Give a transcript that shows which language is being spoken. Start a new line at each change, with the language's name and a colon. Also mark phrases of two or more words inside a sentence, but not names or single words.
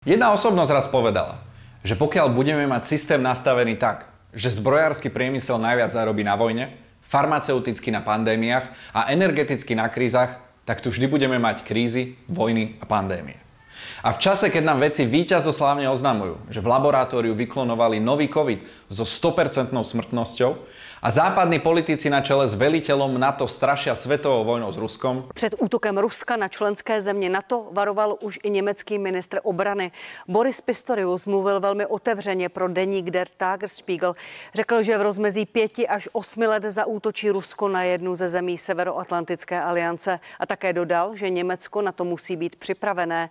Slovak: Jedna osobnosť raz povedala, že pokiaľ budeme mať systém nastavený tak, že zbrojársky priemysel najviac zarobí na vojne, farmaceuticky na pandémiách a energeticky na krízach, tak tu vždy budeme mať krízy, vojny a pandémie. A v čase, keď nám vedci víťazoslávne oznamujú, že v laboratóriu vyklonovali nový COVID so 100% smrtnosťou a západní politici na čele s veliteľom NATO strašia svetovou vojnou s Ruskom.
Czech: Před útokem Ruska na členské země NATO varoval už i německý ministr obrany. Boris Pistorius mluvil velmi otevřeně pro deník Der Tagesspiegel. Řekl, že v rozmezí 5 až 8 let zaútočí Rusko na jednu ze zemí Severoatlantické aliance a také dodal, že Německo na to musí být připravené.